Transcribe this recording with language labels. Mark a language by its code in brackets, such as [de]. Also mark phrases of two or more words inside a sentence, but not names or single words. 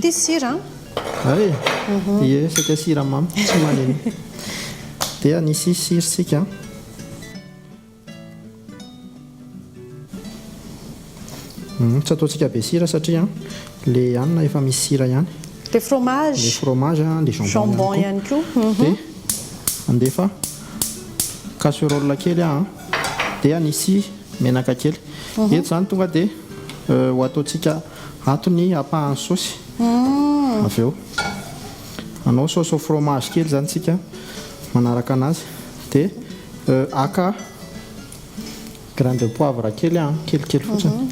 [mg] ty sira ie saka siramamy tsy maneny dia anisy siritsika tsy ataontsika be sira satria le hanina efa misy sira ihany [fr] le fromage le jambon [mg] ihany koa dia andefa casserole kely dia anisy menaka kely eto zany tonga dia ho ataontsika atony apahany saosy avy eo anao saosy [fr] au fromage [mg] kely zany tsika manaraka anazy dia aka [fr] grain de poivre [mg] kely kelikely fotsiny